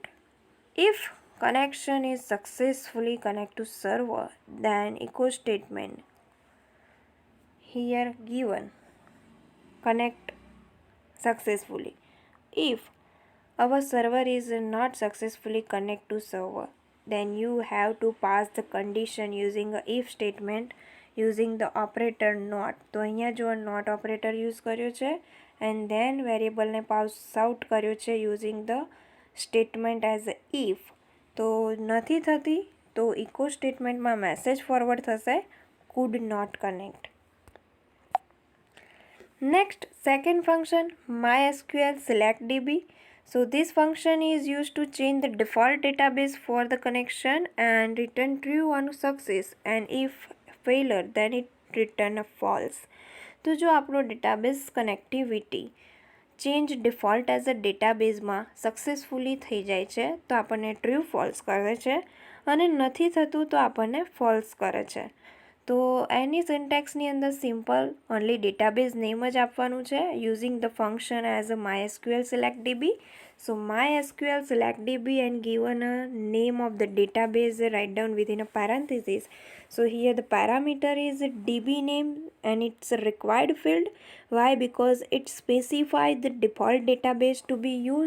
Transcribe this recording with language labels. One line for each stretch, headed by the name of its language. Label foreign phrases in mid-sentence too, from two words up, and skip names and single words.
English: If connection is successfully connect to server, then echo statement here given connect successfully. If our server is not successfully connect to server, then you have to pass the condition using a if statement using the operator not.
Gujarati: તો અહીંયા જો
English: not operator use
Gujarati: કર્યો છે
English: and then variable
Gujarati: ને
English: pass out
Gujarati: કર્યો છે
English: using the statement as a if.
Gujarati: તો નથી થતી તો
English: echo statement
Gujarati: માં
English: message forward
Gujarati: થશે
English: could not connect. Next, second function MySQL select DB. So this function is used to change the default database for the connection and return true on success, and if failure then it return a false.
Gujarati: તો જો આપણો
English: database connectivity change default as a database
Gujarati: માં successfully થઈ જાય છે તો આપણને
English: true false
Gujarati: કરે છે અને નથી થતું તો આપણને false કરે છે. તો એની સિન્ટેક્સની અંદર
English: simple only database name
Gujarati: જ આપવાનું છે
English: using the function as a MySQL select DB. So MySQL select DB and given a name of the database write down within a parenthesis. So here the parameter is DB name and it's a required field. Why? Because it specifies the default database to be used.